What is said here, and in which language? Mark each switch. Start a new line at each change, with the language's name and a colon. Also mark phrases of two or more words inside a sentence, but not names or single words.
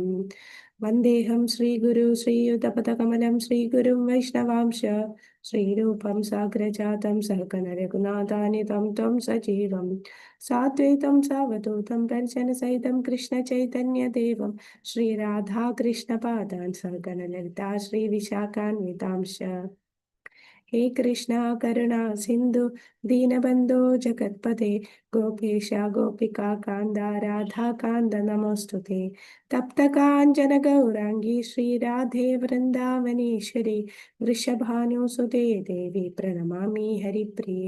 Sanskrit: വന്ദേഹം ശ്രീഗുരു ശ്രീയുതപദകമലം ശ്രീഗുരും വൈഷ്ണവാംശ ശ്രീരൂപം സാഗ്രജാതം സഹഗണ രഘുനാഥാനിതം ത്വം സജീവം സാദ്വൈതം സാവധൂതം പരിജനസഹിതം കൃഷ്ണചൈതന്യദേവം ശ്രീരാധാകൃഷ്ണപാദാൻ സഹഗണ ലളിതാ ശ്രീവിശാഖാന്വിതാംശ. हे कृष्णा करुणा सिंधु दीनबंधो जगत्पते गोपेश गोपिका कांदा राधा कांद नमोस्तुते. तप्त कांचन गौरांगी श्री राधे वृंदावनेश्वरी वृषभानुसुते देवी प्रणमामि हरिप्रिये.